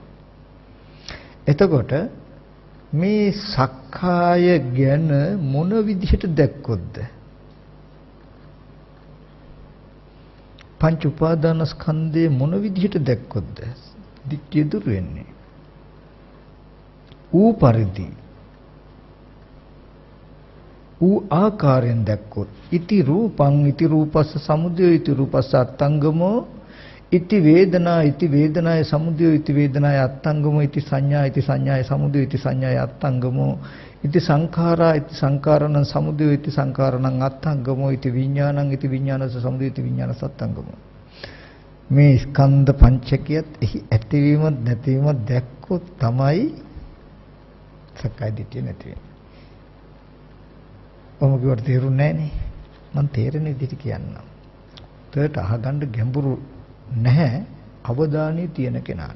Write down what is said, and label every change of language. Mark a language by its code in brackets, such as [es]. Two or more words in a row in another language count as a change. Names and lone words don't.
[si] එතකොට මේ සක්කාය ගැන මොන විදිහට දැක්කොත්ද පංච උපාදානස්කන්ධේ මොන විදිහට දැක්කොත්ද දිට්ඨිය දුර වෙන්නේ? ඌ පරිදි ඌ ආකාරයෙන් දැක්කොත් [pi] ඉති රූපං ඉති රූපස්ස සමුදය ඉති රූපස්ස අත්තංගමෝ ඉති වේදනා ඉති වේදනාය සමුදය ඉති වේදනාය අත්තංගමෝ ඉති සංඥා ඉති සංඥාය සමුදය ඉති සංඥාය අත්තංගමෝ ඉති සංඛාරා ඉති සංඛාරණං සමුදය ඉති සංඛාරණං අත්තංගමෝ ඉති විඥානං ඉති විඥානස්ස සමුදය ඉති විඥානස්ස අත්තංගමෝ. [si] මේ ස්කන්ධ පංචකයත් එහි ඇතිවීම නැතිවීම දැක්කොත් තමයි සක්කාය දිට්ඨිය නැති වෙන්නේ. ඔහොම කිව්වට තේරුන්නේ නැහනේ. මම තේරෙන විදිහට කියන්නම්. තේට අහගන්න ගැඹුරු නැහැ අවධානය තියෙන කෙනාට.